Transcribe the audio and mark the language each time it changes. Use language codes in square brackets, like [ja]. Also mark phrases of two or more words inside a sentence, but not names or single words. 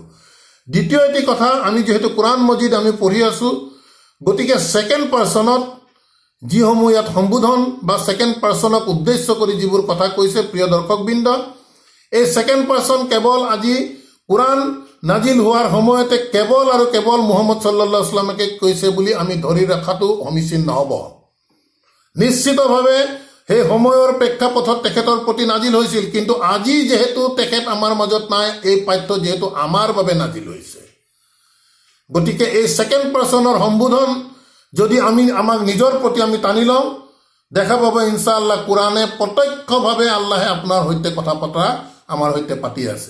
[as] দ্বিতীয় এটি কথা, আমি যিহেতু কোৰআন মজিদ আমি পঢ়ি আছোঁ, গতিকে [en] second person [as] যিসমূহ ইয়াত সম্বোধন বা [en] second person [as] উদ্দেশ্য কৰি যিবোৰ কথা কৈছে, প্ৰিয় দৰ্শকবৃন্দ, এই [en] second person [as] কেৱল আজি কোৰআন নাজিল হোৱাৰ সময়তে কেৱল আৰু কেৱল মুহাম্মদ [ar] صلى الله عليه وسلم [as] কৈছে বুলি আমি ধৰি ৰখাটো সমীচীন নহ'ব। নিশ্চিতভাৱে সেই সময়ৰ প্ৰেক্ষাপটত তেখেতৰ প্ৰতি নাজিল হৈছিল, কিন্তু আজি যিহেতু তেখেত আমাৰ মাজত নাই, এই পাঠ্য যিহেতু আমাৰ বাবে নাজিল হৈছে, গতিকে এই [en] second person [as] সম্বোধন যদি আমাক নিজৰ প্ৰতি আমি টানি লওঁ, দেখা পাব ইনশাআল্লাহ কোৰআনে প্ৰত্যক্ষভাৱে আল্লাহে আপোনাৰ সৈতে কথা পতা আমাৰ সৈতে পাতি আছে।